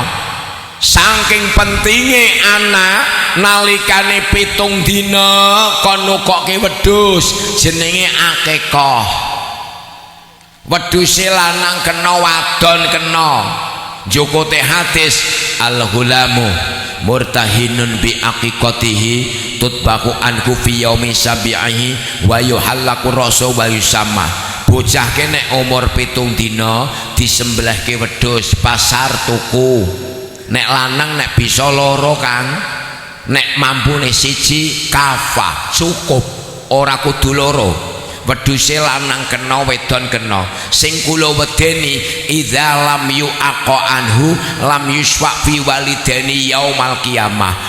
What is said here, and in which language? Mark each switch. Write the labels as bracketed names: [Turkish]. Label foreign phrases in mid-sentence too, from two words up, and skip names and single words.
[Javanese] Saking pentinge anak nalikane 7 dina kon nukokke wedhus jenenge akekah. Wedhuse lanang kena wadon kena. Jokote hadis [Arabic] الغلام مرتهن بعقيقته تذبح عنه في يوم سابعه ويحلق رأسه ويسمى. [Javanese] Bocah kene umur 7 dina disembelihke wedhus pasar tuku. Nek lanang nek bisa loro Kang, nek mampune siji kafah cukup ora kudu loro. Wedhuse lanang kena wedon kena. Sing kula wedeni [Arabic] إذا لم يعق عنه لم يشفع في والديه يوم القيامة.